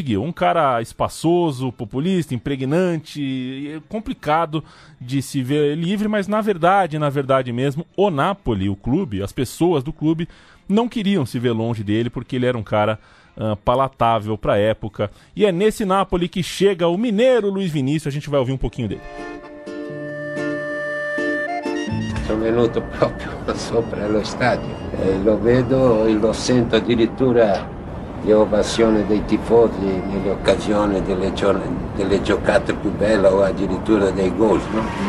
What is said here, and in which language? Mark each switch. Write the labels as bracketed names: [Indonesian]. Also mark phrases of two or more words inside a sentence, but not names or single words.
[Portuguese] Um cara espaçoso, populista, impregnante, complicado de se ver livre, mas na verdade mesmo, o Napoli, o clube, as pessoas do clube, não queriam se ver longe dele, porque ele era um cara palatável para a época. E é nesse Napoli que chega o mineiro Luiz Vinícius, a gente vai ouvir um pouquinho dele. [Italian] Sono venuto proprio sopra lo stadio, lo vedo e lo sento addirittura le ovazioni dei tifosi nelle occasioni delle giocate più belle o addirittura dei gol, no?